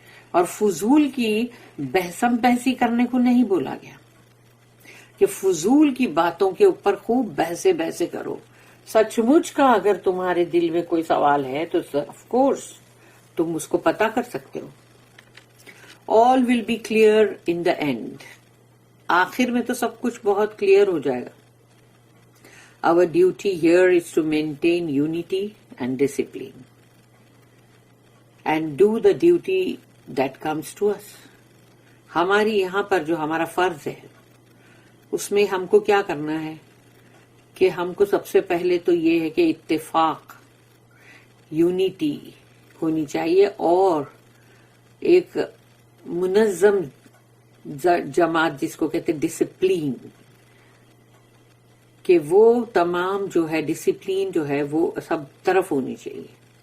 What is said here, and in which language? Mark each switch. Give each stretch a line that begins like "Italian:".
Urdu: اور فضول کی بحثم بحثی کرنے کو نہیں بولا گیا کہ فضول کی باتوں کے اوپر خوب بحثے کرو. سچ مچ کا اگر تمہارے دل میں کوئی سوال ہے تو آف کورس تم اس کو پتا کر سکتے ہو.
English: All will be clear in the end.
Urdu: آخر میں تو سب کچھ بہت کلیئر ہو جائے گا.
English: Our duty here is to maintain unity and discipline and do the duty that comes to us.
Urdu: ہماری یہاں پر جو ہمارا فرض ہے اس میں ہم کو کیا کرنا ہے کہ ہم کو سب سے پہلے تو یہ ہے کہ اتفاق، یونٹی ہونی چاہیے اور ایک منظم جماعت جس کو کہتے ڈسپلین، کہ وہ تمام جو ہے ڈسپلین جو ہے وہ سب طرف ہونی چاہیے.